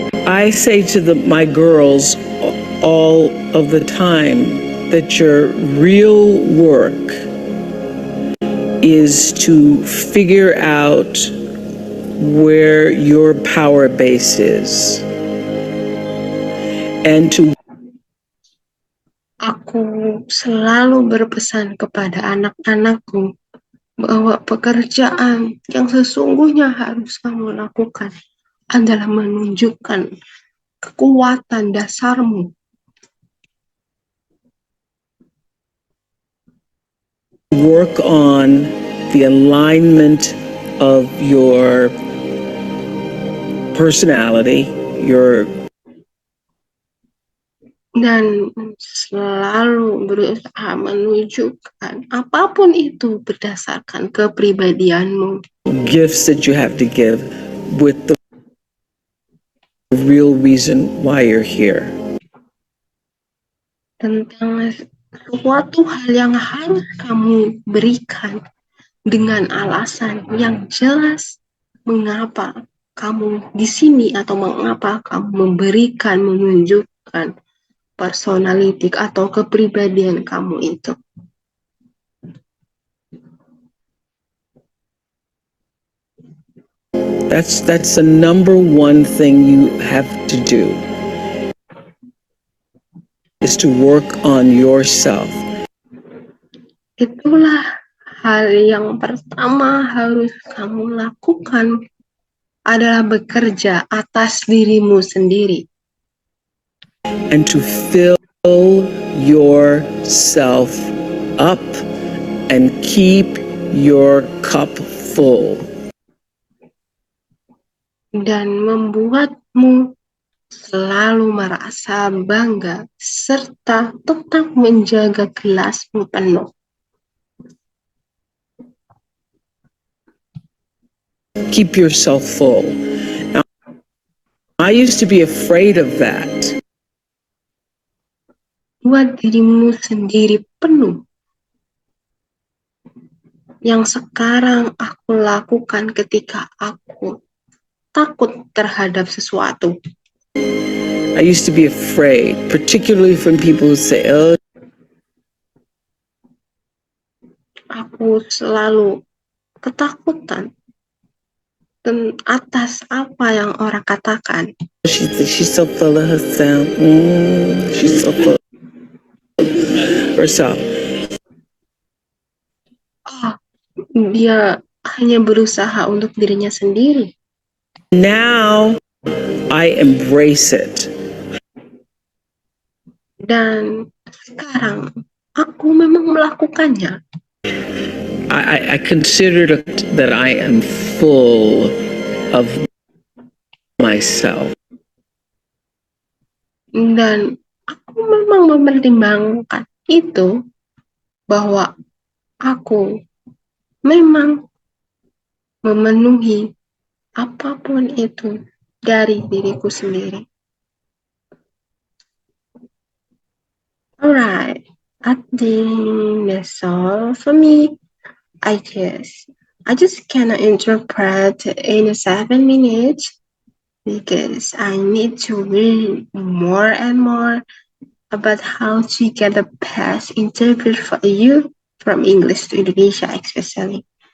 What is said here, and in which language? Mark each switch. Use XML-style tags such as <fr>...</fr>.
<en>I say to my girls all of the time that your real work is to figure out where your power base is and to</en> <id>Aku selalu berpesan kepada anak-anakku bahwa pekerjaan yang sesungguhnya harus kamu lakukan adalah menunjukkan kekuatan dasarmu.</id> <en>work on the alignment of your personality, your</en> <id>Dan selalu berusaha menunjukkan apapun itu berdasarkan kepribadianmu.</id> <en>gifts that you have to give with the real reason why you're here.</en> <id>Tentang suatu hal yang harus kamu berikan dengan alasan yang jelas mengapa kamu di sini atau mengapa kamu menunjukkan personalitik atau kepribadian kamu itu.</id> <en>That's the number one thing you have to do is to work on yourself.</en> <id>Itulah hal yang pertama harus kamu lakukan adalah bekerja atas dirimu sendiri.</id> <en>And to fill yourself up and keep your cup full.</en> <id>Dan membuatmu selalu merasa bangga serta tetap menjaga gelasmu penuh.</id> <en>Keep yourself full. Now, I used to be afraid of that.</en> <id>Buat dirimu sendiri penuh. Yang sekarang aku lakukan ketika aku takut terhadap sesuatu.</id> <en>I used to be afraid, particularly from people who say, oh,</en> <id>Aku selalu ketakutan atas apa yang orang katakan.</id> <en>she's so full of herself. She's so full of herself.</en> <id>Dia hanya berusaha untuk dirinya sendiri.</id> <en>Now I embrace it.</en> <id>Dan sekarang aku memang melakukannya.</id> <en>I consider that I am full of myself.</en> <id>Dan aku memang mempertimbangkan itu, bahwa aku memang memenuhi apapun itu dari diriku sendiri.</id> <en>Alright, I think that's all for me. I just cannot interpret in 7 minutes because I need to read more and more about how to get the best interpret for you from English to Indonesia especially.</en>